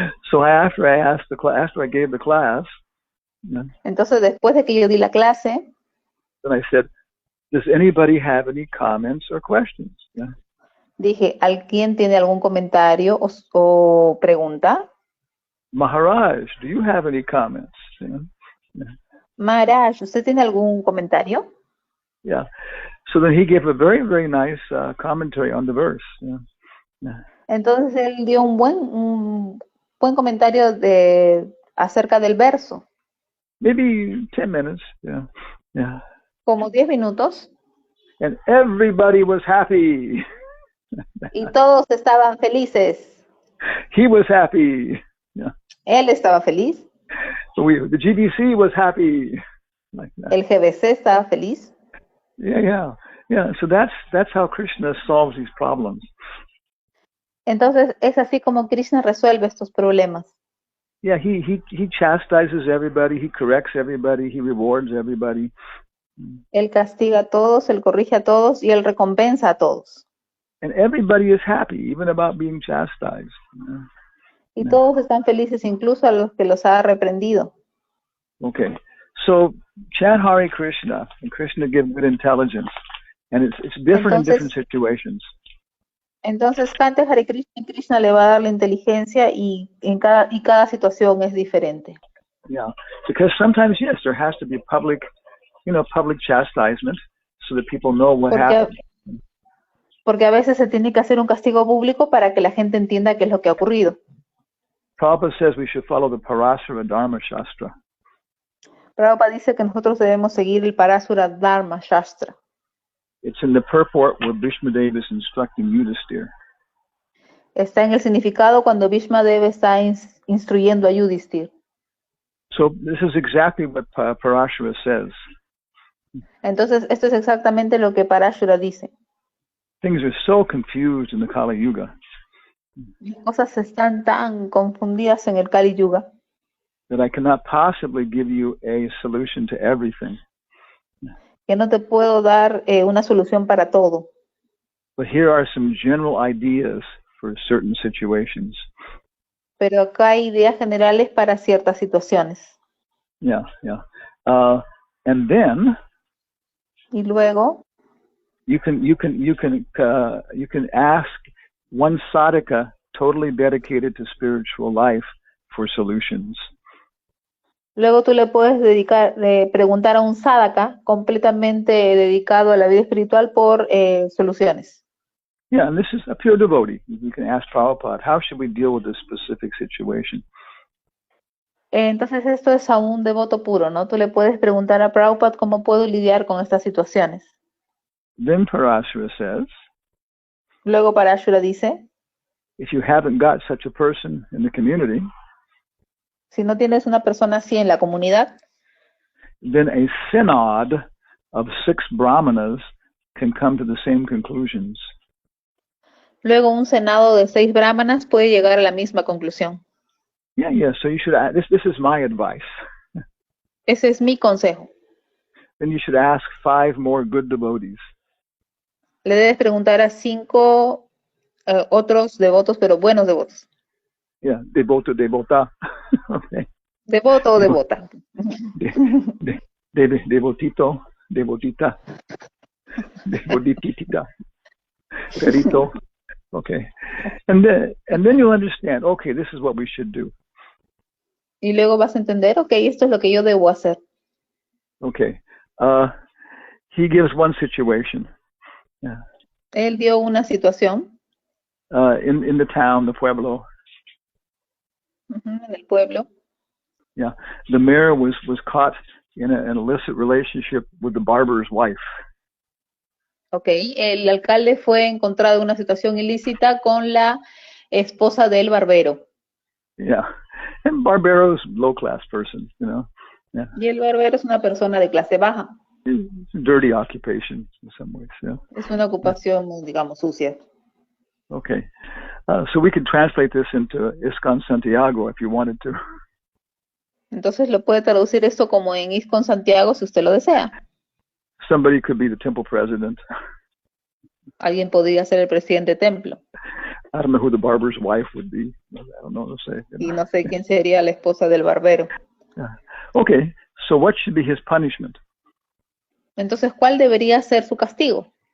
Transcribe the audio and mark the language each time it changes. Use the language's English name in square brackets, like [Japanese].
[English] So after I gave the class, [Spanish] entonces después de que yo di la clase, [English] then I said, "Does anybody have any comments or questions?" Yeah. [Spanish] Dije, ¿alguien tiene algún comentario o pregunta? [English] Maharaj, do you have any comments? Yeah. [Spanish] Maharaj, ¿usted tiene algún comentario? [English] Yeah. So then he gave a very, very nice commentary on the verse. Yeah. Yeah. [Spanish] Entonces él dio un buen comentario acerca del verso. [English] Maybe 10 minutes. Yeah. Yeah. [Spanish] Como 10 minutos. [English] And everybody was happy. [Spanish] Y todos estaban felices. [English] He was happy. Yeah. [Spanish] Él estaba feliz. [English] So the GBC was happy. Like that. [Spanish] El GBC estaba feliz. [English] Yeah. So that's how Krishna solves these problems. [Spanish] Entonces es así como Krishna resuelve estos problemas. [English] Yeah, he chastises everybody, he corrects everybody, he rewards everybody. [Spanish] Él castiga a todos, él corrige a todos y él recompensa a todos. [English] And everybody is happy, even about being chastised. [Spanish] Y todos están felices, incluso a los que los ha reprendido. [English] Okay, so chant Hare Krishna, and Krishna gives good intelligence, and it's different in different situations. [Spanish] Entonces cante Hare Krishna y Krishna le va a dar la inteligencia y cada situación es diferente. [English] Yeah, because sometimes, yes, there has to be public chastisement so that people know what happened. [Spanish] Porque a veces se tiene que hacer un castigo público para que la gente entienda qué es lo que ha ocurrido. [English] Prabhupada says we should follow the Parasura Dharma Shastra. [Spanish] Prabhupada dice que nosotros debemos seguir el Parasura Dharma Shastra. [English] It's in the purport where Bhishmadeva is instructing Yudhisthira. [Spanish] Está en el significado cuando Bhishmadeva está instruyendo a Yudhisthira. [English] So this is exactly what Parashura says. [Spanish] Entonces esto es exactamente lo que Parashura dice. [English] Things are so confused in the Kali Yuga. [Spanish] Las cosas están tan confundidas en el Kali Yuga. [English] That I cannot possibly give you a solution to everything. [Spanish] Que no te puedo dar una solución para todo. [English] But here are some general ideas for certain situations. [Spanish] Pero acá hay ideas generales para ciertas situaciones. [English] Yeah. And then. [Spanish] Y luego. [English] You can ask one sadhaka totally dedicated to spiritual life for solutions. [Spanish] Luego tú le puedes preguntar a un sadhaka completamente dedicado a la vida espiritual por soluciones. [English] Yeah, and this is a pure devotee. You can ask Prabhupada, how should we deal with this specific situation? [Spanish] Entonces esto es a un devoto puro, ¿no? Tú le puedes preguntar a Prabhupada cómo puedo lidiar con estas situaciones. [English] Then Parashara says, [Spanish] Luego Parashara dice, [English] if you haven't got such a person in the community, [Spanish] si no tienes una persona así en la comunidad, [English] then a synod of 6 brahmanas can come to the same conclusions. [Spanish] Luego un senado de 6 brahmanas puede llegar a la misma conclusión. [English] Yeah, so you should, this is my advice. [Spanish] Ese es mi consejo. [English] Then you should ask 5 more good devotees. [Spanish] Le debes preguntar a 5 otros devotos, pero buenos devotos. [English] Yeah, devota. Okay. [Spanish] Devoto o devota. Devotito, devotita, devotitita, perito. Okay. [English] And then you'll understand, okay, this is what we should do. [Spanish] Y luego vas a entender, okay, esto es lo que yo debo hacer. [English] Okay. He gives one situation. Yeah. [Spanish] Él dio una situación. [English] In the town, the pueblo. [Spanish] En el pueblo. [English] Yeah. The mayor was caught in an illicit relationship with the barber's wife. [Spanish] Okay, el alcalde fue encontrado en una situación ilícita con la esposa del barbero. [English] Yeah, and barbero's low class person, you know. Yeah. [Spanish] Y el barbero es una persona de clase baja. [English] It's a dirty occupation in some ways. Yeah. [Spanish] Es una ocupación, digamos, sucia. [English] Okay, so we could translate this into ISKCON Santiago if you wanted to. [Spanish] Entonces lo puede traducir esto como en ISKCON Santiago si usted lo desea. [English] Somebody could be the temple president. [Spanish] Alguien podría ser el presidente templo. [English] I don't know who the barber's wife would be. I don't know to say. [Spanish] Y no sé quién sería la esposa del barbero. [English] Yeah. Okay, so what should be his punishment? [Spanish] Entonces, ¿cuál debería ser su castigo?